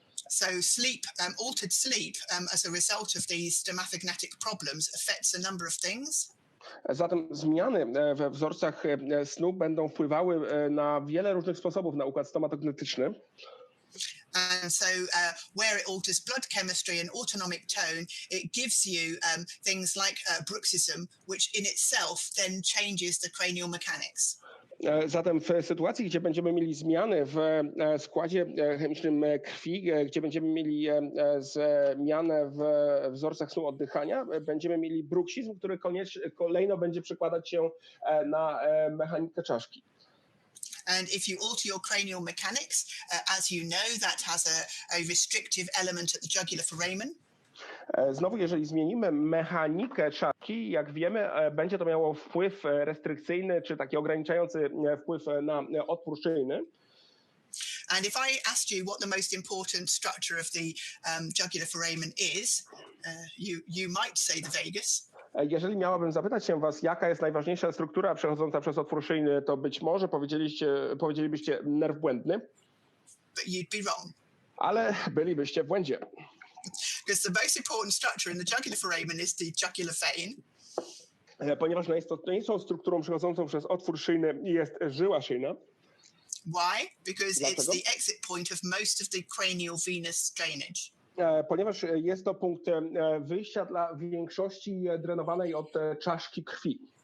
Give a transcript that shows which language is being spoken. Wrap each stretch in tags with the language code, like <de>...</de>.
<en>So sleep, altered sleep as a result of these stomatognatic problems affects a number of things.</en> <pl>Zatem zmiany we wzorcach snu będą wpływały na wiele różnych sposobów na układ stomatognatyczny.</pl> <en>And so where it alters blood chemistry and autonomic tone, it gives you things like bruxism, which in itself then changes the cranial mechanics.</en> <pl>Zatem w sytuacji, gdzie będziemy mieli zmiany w składzie chemicznym krwi, gdzie będziemy mieli zmianę w wzorcach snu oddychania, będziemy mieli bruksizm, który kolejno będzie przekładać się na mechanikę czaszki.</pl> <en>And if you alter your cranial mechanics, as you know, that has a restrictive element at the jugular foramen.</en> <pl>Znowu, jeżeli zmienimy mechanikę czaszki, jak wiemy, będzie to miało wpływ restrykcyjny, czy taki ograniczający wpływ na otwór szyjny.</pl> <en>And if I asked you what the most important structure of the jugular foramen is, you might say the vagus.</en> <pl>Jeżeli miałabym zapytać się was, jaka jest najważniejsza struktura przechodząca przez otwór szyjny, to być może powiedzielibyście nerw błędny.</pl> <en>But you'd be wrong.</en> <pl>Ale bylibyście w błędzie.</pl> <en>Because the most important structure in the jugular foramen is the jugular vein.</en> <pl>Ponieważ najistotniejszą strukturą przechodzącą przez otwór szyjny jest żyła szyjna.</pl> <en>Why? Because it's the exit point of most of the cranial venous drainage.</en> <pl>Ponieważ jest to punkt wyjścia dla większości drenowanej od czaszki krwi.</pl>